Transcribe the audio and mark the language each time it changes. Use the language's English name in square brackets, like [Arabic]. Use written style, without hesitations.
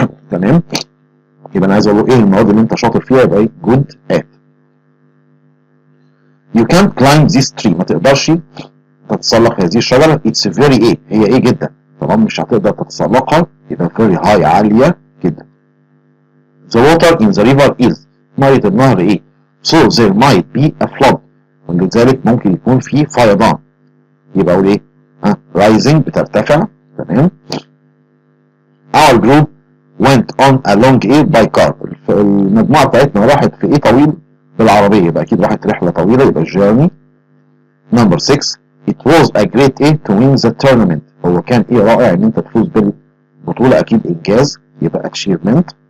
[Arabic] تمام يبقى انا عايز اقول له ايه المواد اللي انت شاطر فيها يبقى ايه good at. [English] You can't climb this tree [Arabic] ما تقدرش تتسلق هذه الشجره it's very ايه هي ايه جدا طبعا مش هتقدر تتسلقها يبقى [English] very high [Arabic] عاليه جدا. [English] The water in the river is [Arabic] ميه النهر ايه [English] so there might be a flood [Arabic] ولذلك ممكن يكون في فيضان يبقى اقول ايه [English] rising بترتفع. [Arabic] تمام [English] our group went on a long [Arabic] ايه by car المجموعه بتاعتنا راحت في ايه طويل بالعربيه يبقى اكيد راحت رحله طويله يبقى journey. Number 6 [English] it was a great [Arabic] ايه [English] to win the tournament [Arabic] هو كان ايه رائع ان انت تفوز بالبطوله اكيد انجاز يبقى achievement.